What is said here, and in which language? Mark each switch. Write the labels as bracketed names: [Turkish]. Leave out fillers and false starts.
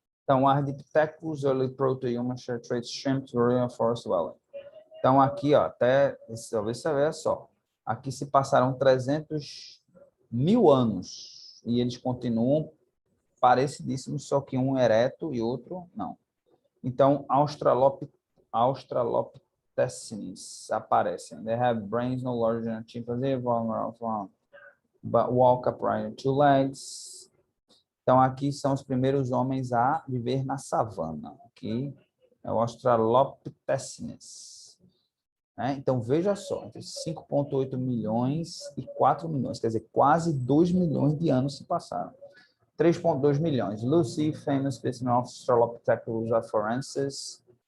[English] Então, Ardipithecus, Early Proto-Human, Traits, Shrimp, Royal Forest Dweller. [Portuguese] Então, aqui, ó, talvez você veja só, aqui se passaram 300 mil anos e eles continuam parecidíssimos, só que um ereto e outro não. Então, Australopithecines aparecem. [English] They have brains no larger than a chimpanzee, but walk upright on two legs. [Portuguese] Então, aqui são os primeiros homens a viver na savana. Aqui é o Australopithecines. Né? Então, veja só, entre 5,8 milhões e 4 milhões, quer dizer, quase 2 milhões de anos se passaram. 3,2 milhões. [English] Lucy, famous specimen of Australopithecus afarensis.